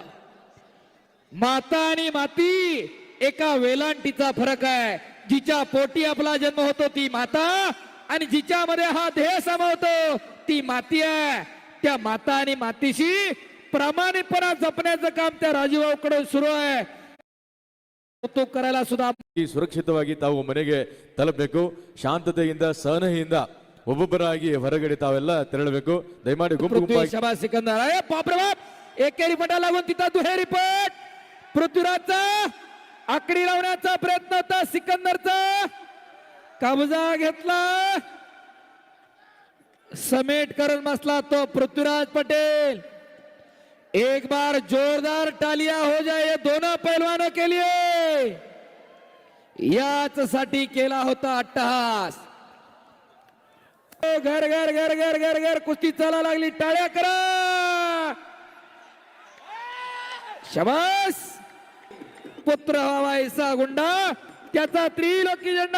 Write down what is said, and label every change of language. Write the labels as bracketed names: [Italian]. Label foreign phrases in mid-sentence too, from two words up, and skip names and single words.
[Marathi] माता आणि माती एका वेलांटीचा फरक आहे. जिच्या पोटी आपला जन्म होतो ती माता आणि जिच्यामध्ये हा देह सामावतो ती माती आहे. त्या माता आणि मातीशी प्रामाणिकपणा जपण्याचं काम त्या ರಾಜುभाऊकडून सुरू आहे. तो करायला सुद्धा [Kannada] ಸುರಕ್ಷಿತವಾಗಿ ತಾವು ಮನೆಗೆ ತಲುಪಬೇಕು. ಶಾಂತತೆಯಿಂದ ಸಹನೆಯಿಂದ ಒಬ್ಬೊಬ್ಬರಾಗಿ ಹೊರಗಡೆ ತಾವೆಲ್ಲ ತೆರಳಬೇಕು. ದಯಮಾಡಿ ಗುಂಪು ಗುಂಪಾಗಿ [Marathi] शबाज सिकंदर. अरे बाप रे बाप, एकेरी पटा लागून तिथं दुहेरी पट. पृथ्वीराजचा आकडी लावण्याचा प्रयत्न होता, सिकंदरचा कब्जा घेतला, समेट करत बसला तो पृथ्वीराज पटेल. [Hindi] एक बार जोरदार तालियां हो जाए ये दोनों पहलवानों के लिए. [Marathi] याच साठी केला होता अट्टहास. घर घर घर घर घर घर कुस्ती चाला लागली. टाळ्या करा. शबास. पुत्र हवा ऐसा गुंडा त्याचा त्रिलोकी झेंडा.